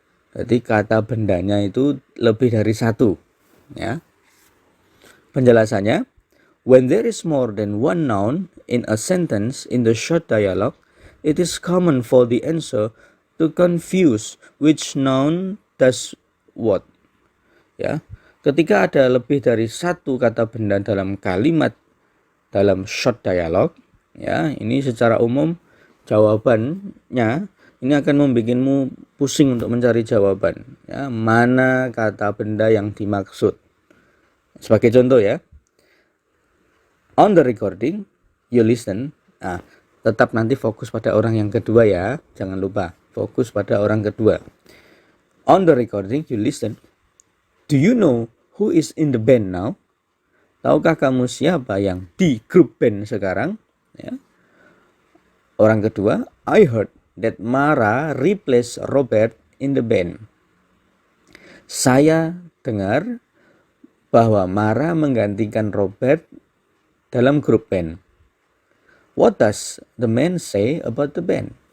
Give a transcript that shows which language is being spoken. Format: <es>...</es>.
<id>Jadi kata bendanya itu lebih dari satu, ya. Penjelasannya,</id> <en>when there is more than one noun in a sentence in the short dialogue, it is common for the answer to confuse which noun does what.</en> <id>Ya, ketika ada lebih dari satu kata benda dalam kalimat dalam short dialogue, ya, ini secara umum jawabannya ini akan membuatmu pusing untuk mencari jawaban, ya, mana kata benda yang dimaksud. Sebagai contoh ya,</id> <en>on the recording you listen.</en> <id>Tetap nanti fokus pada orang yang kedua ya, jangan lupa fokus pada orang kedua.</id> <en>On the recording you listen. Do you know who is in the band now?</en> <id>Tahukah kamu siapa yang di grup band sekarang? Ya. Orang kedua,</id> <en>I heard that Mara replaced Robert in the band.</en> <id>Saya dengar bahwa Mara menggantikan Robert dalam grup band.</id> <en>What does the man say about the band?</en>